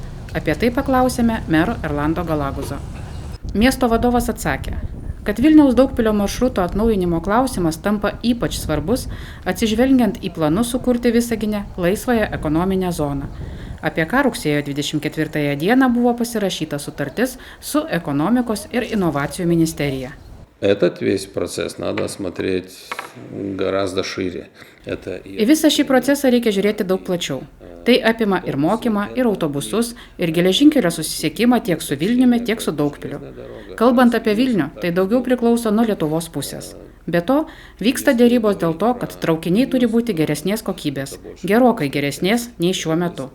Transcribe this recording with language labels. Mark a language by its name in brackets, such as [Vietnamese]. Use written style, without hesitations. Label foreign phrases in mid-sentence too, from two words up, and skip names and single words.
[Lithuanian] Apie tai paklausėme mero Erlando Galaguzo. Miesto vadovas atsakė, kad Vilniaus Daugpilio maršruto atnaujinimo klausimas tampa ypač svarbus, atsižvelgiant į planus sukurti Visagine laisvąją ekonominę zoną, apie ką rugsėjo 24 dieną buvo pasirašyta sutartis su Ekonomikos ir inovacijų ministerija. [Russian] Этот весь процесс надо смотреть гораздо шире. [Lithuanian] Į visą šį procesą reikia žiūrėti daug plačiau. Tai apima ir mokymą, ir autobusus, ir geležinkelio susisiekimą tiek su Vilniumi, tiek su Daugpiliu. Kalbant apie Vilnių, tai daugiau priklauso nuo Lietuvos pusės. Be to, vyksta dėrybos dėl to, kad traukiniai turi būti geresnės kokybės, gerokai geresnės nei šiuo metu.